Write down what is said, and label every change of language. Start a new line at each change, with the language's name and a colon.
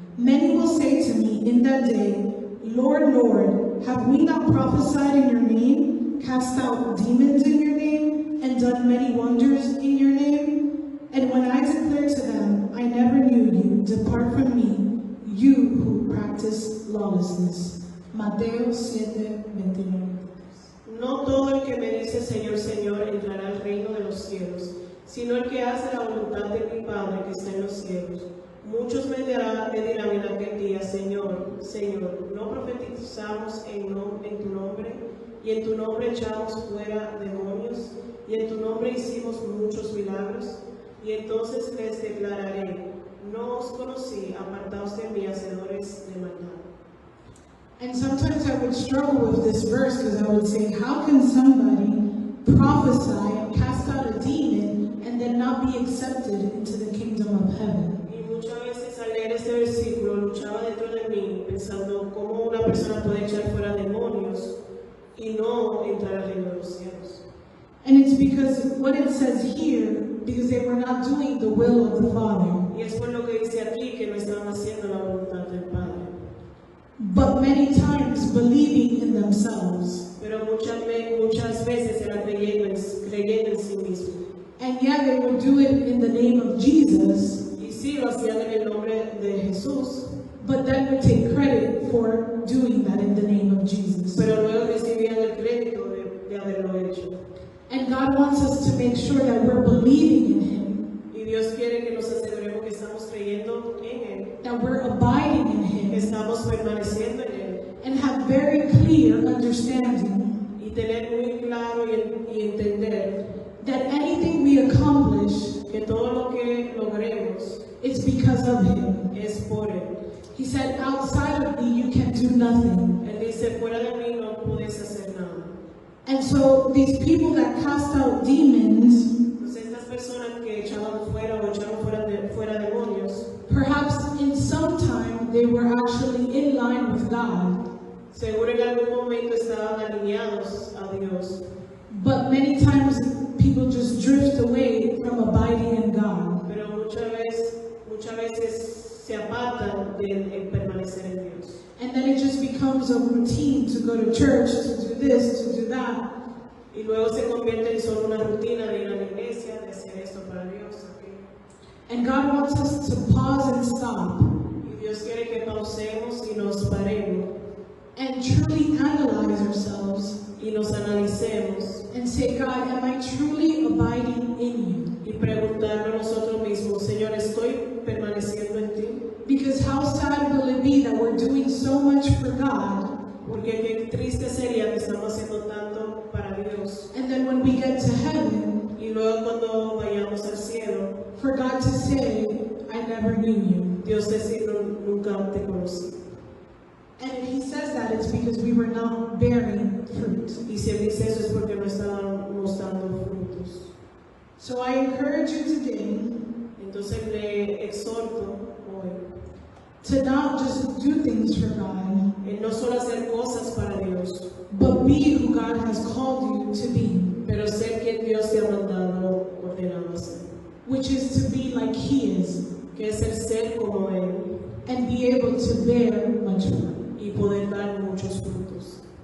English: Many will say to me in that day, Lord, Lord, have we not prophesied in your name, cast out demons in your name, and done many wonders in your name? And when I declare to them, I never knew you, depart from me, you who practice lawlessness.
Spanish: Mateo 7:21. No todo el que me dice Señor, Señor entrará al reino de los cielos, sino el que hace la voluntad de mi Padre que está en los cielos. Muchos me dirán en aquel día, Señor, Señor, ¿no profetizamos en tu nombre? Y en tu nombre echamos fuera demonios, y en tu nombre hicimos muchos milagros. Y entonces les declararé, no os conocí, apartaos de mí, hacedores de maldad.
English: And sometimes I would struggle with this verse because I would say, how can somebody prophesy and cast out a demon and then not be accepted into the kingdom of heaven?
Spanish: Y muchas veces al leer este versículo luchaba dentro de mí pensando cómo una persona puede echar fuera demonios y no entrar al reino de los cielos.
English: And it's because what it says here, because they were not doing the will of the Father.
Spanish: Y es por lo que dice aquí que no estaban haciendo la voluntad del Padre.
English: But many times believing in themselves.
Spanish: Pero muchas veces eran creyendo en sí mismos.
English: And yeah, they would do it in the name of Jesus.
Spanish: Y sí lo hacían en el nombre de Jesús.
English: But then would take credit for doing that in the name of Jesus.
Spanish: Pero luego recibían el crédito de haberlo hecho.
English: And God wants us to make sure that we're believing in Him.
Spanish: Y Dios quiere que nos aseguremos que estamos creyendo en Él.
English: That we're abiding in
Spanish: Que
English: Him.
Spanish: estamos permaneciendo en Él.
English: And have very clear understanding
Spanish: Y tener muy claro y entender
English: that anything we accomplish
Spanish: que todo lo que logremos
English: is because of Him.
Spanish: es por Él.
English: He said, outside of me, you can do nothing.
Spanish: Él dice, fuera de mí no puedes hacer nada.
English: And so these people that cast out demons,
Spanish: Entonces estas personas que echaban fuera o echaron fuera demonios,
English: perhaps in some time they were actually God,
Spanish: Seguro en algún momento estaban alineados a Dios,
English: but many times people just drift away from abiding in God.
Spanish: pero muchas veces se apartan de permanecer en Dios.
English: And then it just becomes a routine to go to church, to do this, to do that.
Spanish: Y luego se convierte en solo una rutina de ir a la iglesia, de hacer esto para Dios, aquello.
English: And God wants us to pause and stop
Spanish: Y Dios quiere que pausemos y nos paremos
English: and truly analyze ourselves
Spanish: y nos analicemos
English: and say, God, am I truly abiding in you?
Spanish: y preguntarnos a nosotros mismos, Señor, ¿estoy permaneciendo en ti?
English: Because how sad will it be that we're doing so much for God,
Spanish: Porque qué triste sería que estamos haciendo tanto para Dios.
English: and then when we get to heaven,
Spanish: Y luego cuando vayamos al cielo,
English: for God to say, I never knew you.
Spanish: Dios decir, nunca te conocí.
English: And if He says that, it's because we were not bearing fruit.
Spanish: Y si Él dice eso es porque no estábamos dando frutos.
English: So I encourage you today
Spanish: Entonces le exhorto hoy
English: to not just do things for God,
Spanish: en no solo hacer cosas para Dios,
English: but be who God has called you to be,
Spanish: pero ser quien Dios te ha mandado, ordenado a ser.
English: which is to be like He is
Spanish: Que es el ser como Él
English: and be able to bear much fruit.
Spanish: y poder dar muchos frutos.